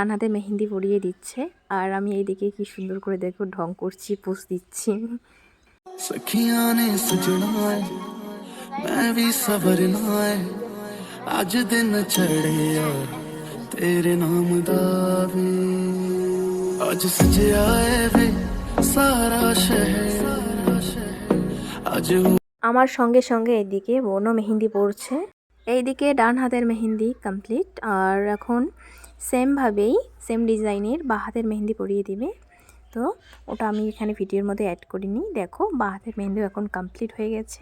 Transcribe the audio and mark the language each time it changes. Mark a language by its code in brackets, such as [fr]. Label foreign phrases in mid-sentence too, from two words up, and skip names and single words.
[bn] হাতে মেহেন্দি পরিয়ে দিচ্ছে, আর আমি এইদিকে কি সুন্দর করে দেখো ঢং করছি, পোজ দিচ্ছি। [pa] ਅੱਜ ਦਿਨ ਚੜ੍ਹੇ ਯਾਰ ਤੇਰੇ ਨਾਮ ਦਾ ਵੇ ਅੱਜ ਸਜਿਆ ਹੈ ਵੇ ਸਾਰਾ ਸ਼ਹਿਰ ਅੱਜ। [bn] আমার সঙ্গে সঙ্গে এদিকে বোনও মেহেন্দি পড়ছে। এইদিকে ডান হাতের মেহেন্দি কমপ্লিট, আর এখন সেমভাবেই সেম ডিজাইনের বাঁ হাতের মেহেন্দি পরিয়ে দিবে। তো ওটা আমি এখানে ভিডিওর মধ্যে অ্যাড করিনি। দেখো বাঁ হাতের মেহেন্দিও এখন কমপ্লিট হয়ে গেছে।